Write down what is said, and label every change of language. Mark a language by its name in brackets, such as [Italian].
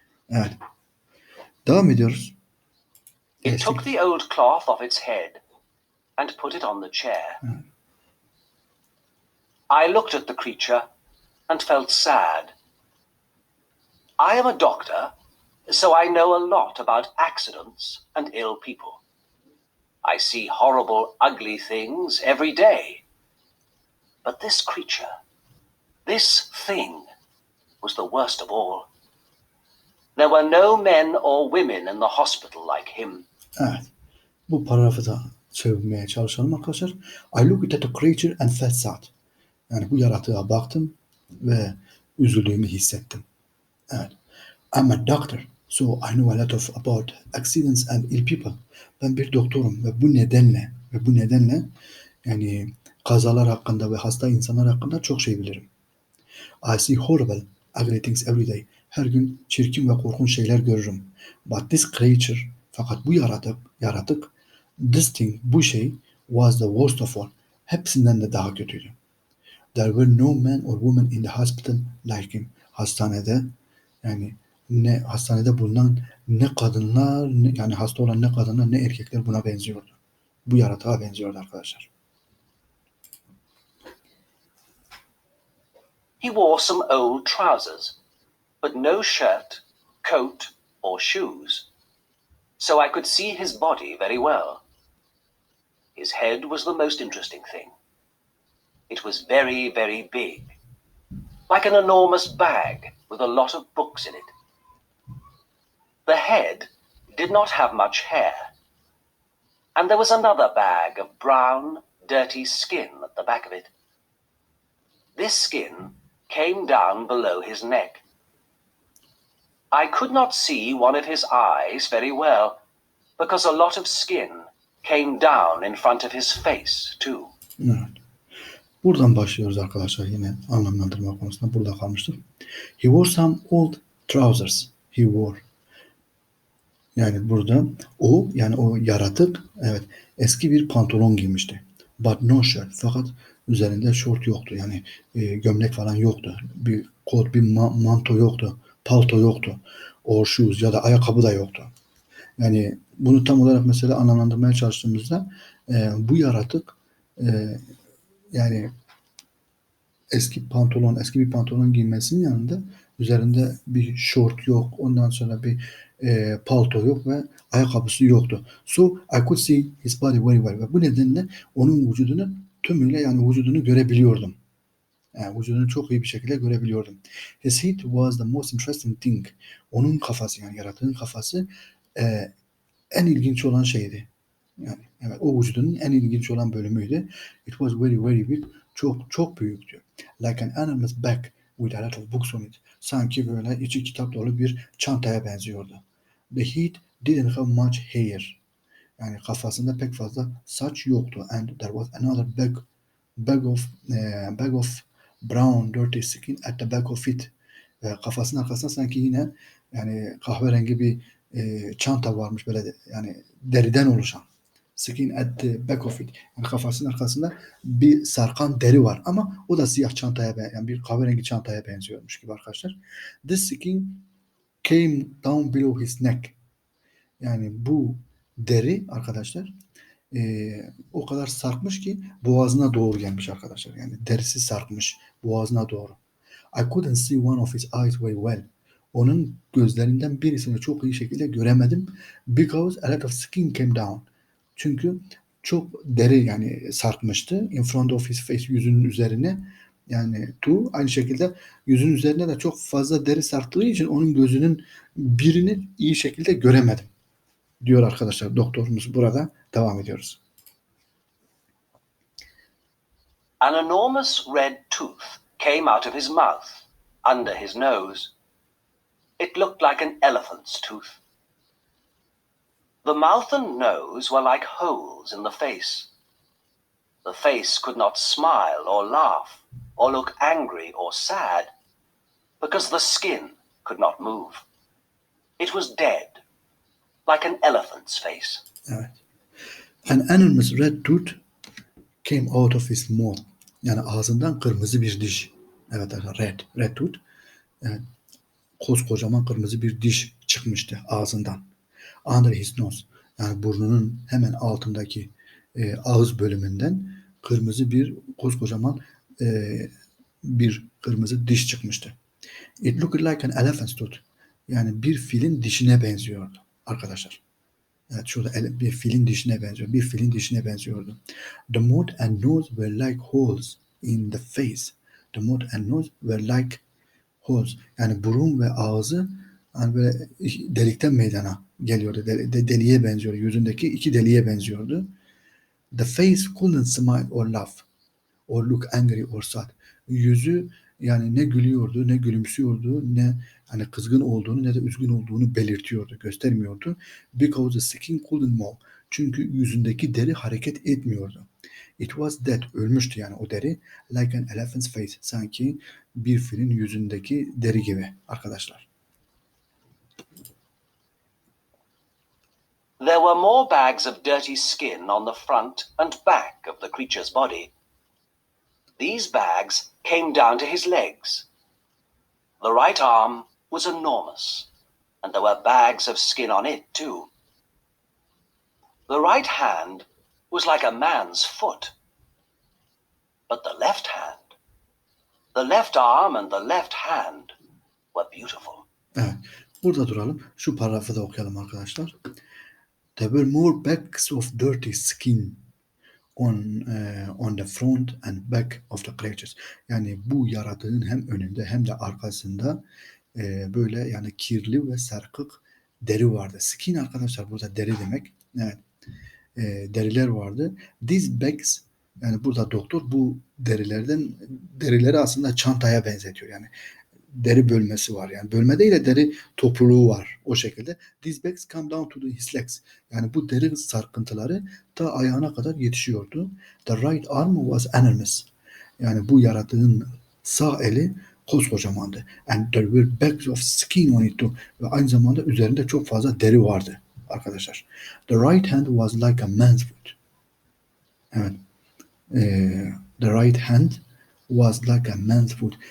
[Turkish] Evet. Devam ediyoruz. [English] It took the old cloth off its head and put it on the chair. I looked at the creature and felt sad. I am a doctor, so I know a lot about accidents and ill people. I see horrible, ugly things every day. But this creature, this thing, was the worst of all. There were no men or women in the hospital like him. [Turkish] Evet. Bu paragrafı da çevirmeye çalışalım arkadaşlar. [English] I looked at the creature and felt sad. [Turkish] Yani bu yaratığa baktım ve üzüldüğümü hissettim. Evet. [English] I'm a doctor, so I know a lot about accidents and ill people. [Turkish] Ben bir doktorum ve bu nedenle yani kazalar hakkında ve hasta insanlar hakkında çok şey bilirim. [English] I see horrible, ugly things every day. [Turkish] Her gün çirkin ve korkunç şeyler görürüm. [English] But this creature, [Turkish] fakat bu yaratık, [English] this thing, [Turkish] bu şey, [English] was the worst of all. [Turkish] Hepsinden de daha kötüydü. [English] There were no men or women in the hospital like him. [Turkish] Yani hastanede bulunan ne kadınlar, yani hasta olan ne kadınlar ne erkekler buna benziyordu. Bu yaratığa benziyordu arkadaşlar. [English] He wore some old trousers, but no shirt, coat, or shoes, so I could see his body very well. His head was the most interesting thing. It was very, very big, like an enormous bag with a lot of books in it. The head did not have much hair, and there was another bag of brown, dirty skin at the back of it. This skin came down below his neck. I could not see one of his eyes very well, because a lot of skin came down in front of his face too. [Turkish] Evet. Buradan başlıyoruz arkadaşlar yine anlamlandırma konusunda. Burada kalmıştık. [English] He wore some old trousers. He wore. [Turkish] Yani burada o yaratık evet eski bir pantolon giymişti. [English] But no shirt. [Turkish] Fakat üzerinde şort yoktu. Yani gömlek falan yoktu. Bir kot, bir manto yoktu. Palto yoktu. [English] Or shoes [Turkish] ya da ayakkabı da yoktu. Yani bunu tam olarak mesela anlamlandırmaya çalıştığımızda bu yaratık yani eski bir pantolon giymesinin yanında üzerinde bir şort yok. Ondan sonra bir palto yok ve ayakkabısı yoktu. [English] So I could see his body very well. [Turkish] Ve bu nedenle onun vücudunu tümüyle yani vücudunu görebiliyordum. Yani vücudunu çok iyi bir şekilde görebiliyordum. [English] His head was the most interesting thing. [Turkish] Onun kafası yani yaratığın kafası en ilginç olan şeydi. Yani evet o vücudunun en ilginç olan bölümüydü. [English] It was very very big. [Turkish] Çok büyüktü. [English] Like an enormous bag with a lot of books on it. [Turkish] Sanki böyle içi kitap dolu bir çantaya benziyordu. [English] The head didn't have much hair. [Turkish] Yani kafasında pek fazla saç yoktu. [English] And there was another bag of brown dirty skin at the back of it. [Turkish] Kafasının arkasında sanki yine yani kahverengi bir çanta varmış böyle yani deriden oluşan. [English] Skin at the back of it. [Turkish] Yani kafasının arkasında bir sarkan deri var ama o da siyah çantaya yani bir kahverengi çantaya benziyormuş gibi arkadaşlar. [English] This skin came down below his neck. [Turkish] Yani bu deri arkadaşlar o kadar sarkmış ki boğazına doğru gelmiş arkadaşlar. Yani derisi sarkmış boğazına doğru. [English] I couldn't see one of his eyes very well. [Turkish] Onun gözlerinden birisini çok iyi şekilde göremedim. [English] Because a lot of skin came down. [Turkish] Çünkü çok deri yani sarkmıştı. [English] In front of his face, [Turkish] yüzünün üzerine. Yani aynı şekilde yüzün üzerine de çok fazla deri sarktığı için onun gözünün birini iyi şekilde göremedim. Diyor arkadaşlar doktorumuz burada. Devam ediyoruz. [English] An enormous red tooth came out of his mouth, under his nose. It looked like an elephant's tooth. The mouth and nose were like holes in the face. The face could not smile or laugh or look angry or sad because the skin could not move. It was dead, like an elephant's face. [Turkish] Evet. [English] An enormous red tooth came out of his mouth. [Turkish] Yani ağzından kırmızı bir diş. Evet arkadaşlar [English] red tooth. [Turkish] Yani koskocaman kırmızı bir diş çıkmıştı ağzından. [English] Under his nose. [Turkish] Yani burnunun hemen altındaki ağız bölümünden kırmızı bir koskocaman bir kırmızı diş çıkmıştı. [English] It looked like an elephant's tooth. [Turkish] Yani bir filin dişine benziyordu arkadaşlar. Evet şurada bir filin dişine benziyor. Bir filin dişine benziyordu. [English] The mouth and nose were like holes in the face. The mouth and nose were like holes. [Turkish] Yani burun ve ağzı hani böyle delikten meydana geliyordu. Deliğe benziyordu. Yüzündeki iki deliğe benziyordu. [English] The face couldn't smile or laugh or look angry or sad. [Turkish] Yüzü yani ne gülüyordu, ne gülümsüyordu, ne hani kızgın olduğunu ne de üzgün olduğunu belirtiyordu, göstermiyordu. [English] Because the skin couldn't move. [Turkish] Çünkü yüzündeki deri hareket etmiyordu. [English] It was dead. [Turkish] Ölmüştü yani o deri. [English] Like an elephant's face. [Turkish] Sanki bir filin yüzündeki deri gibi arkadaşlar. [English] There were more bags of dirty skin on the front and back of the creature's body. These bags came down to his legs. The right arm was enormous, and there were bags of skin on it too. The right hand was like a man's foot. But the left hand, the left arm and the left hand were beautiful. [Turkish] Evet. Burada duralım. Şu paragrafı da okuyalım arkadaşlar. [English] There were more bags of dirty skin on the front and back of the creatures. [Turkish] Yani bu yaratığın hem önünde hem de arkasında böyle yani kirli ve sarkık deri vardı. Skin arkadaşlar burada deri demek. Evet. Deriler vardı. [English] These bags [Turkish] yani burada doktor bu derileri aslında çantaya benzetiyor. Yani deri bölmesi var. Yani bölme değil de deri topluluğu var. O şekilde. [English] These bags come down to his legs. [Turkish] Yani bu deri sarkıntıları ta ayağına kadar yetişiyordu. [English] The right arm was enormous. [Turkish] Yani bu yaratığın sağ eli koskocamandı. [English] And there were bags of skin on it too. [Turkish] Ve aynı zamanda üzerinde çok fazla deri vardı arkadaşlar. [English] The right hand was like a man's foot. Evet. The right hand was like a man's foot.